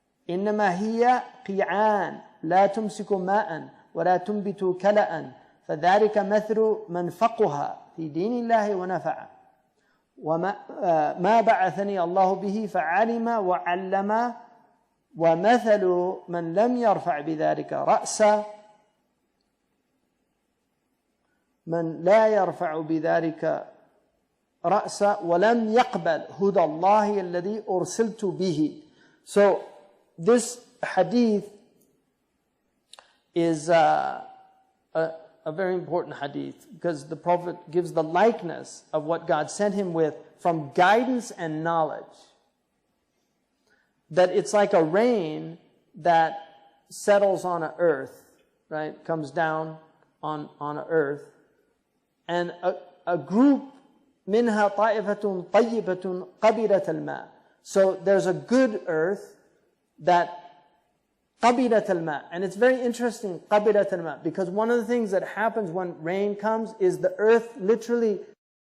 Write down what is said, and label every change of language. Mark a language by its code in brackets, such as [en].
[ar] إنما هي قيعان لا تمسك ماء ولا تنبت كلأ فذلك مثل من فقه في دين الله ونفع وما بعثني الله به فعلم وعلم ومثل من لم يرفع بذلك رأسا من لا يرفع بذلك رأسا ولم يقبل هدى الله الذي أرسلت به. [en] So this hadith is a very important hadith, because the Prophet gives the likeness of what God sent him with from guidance and knowledge. That it's like a rain that settles on an earth, right? Comes down on an earth. And a group [ar] منها طائفة طيبة قبلت الماء. [en] So there's a good earth that [ar] قبلت الماء. [en] And it's very interesting, [ar] قبلت الماء, [en] because one of the things that happens when rain comes is the earth literally